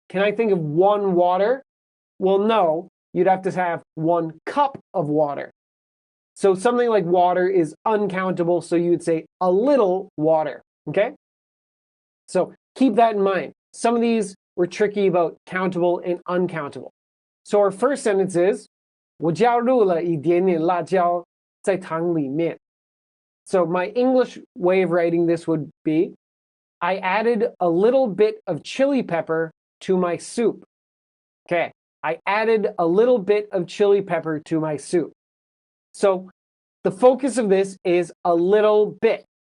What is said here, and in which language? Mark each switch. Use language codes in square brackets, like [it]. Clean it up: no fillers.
[en] Can I think of one water? Well, no, you'd have to have 1 cup of water. So something like water is uncountable, so you would say a little water, okay? So keep that in mind. Some of these were tricky about countable and uncountable. So our first sentence is, [zh] 我加入了一点点辣椒在汤里面. [en] So my English way of writing this would be, I added a little bit of chili pepper to my soup. Okay, I added a little bit of chili pepper to my soup. So the focus of this is a little bit.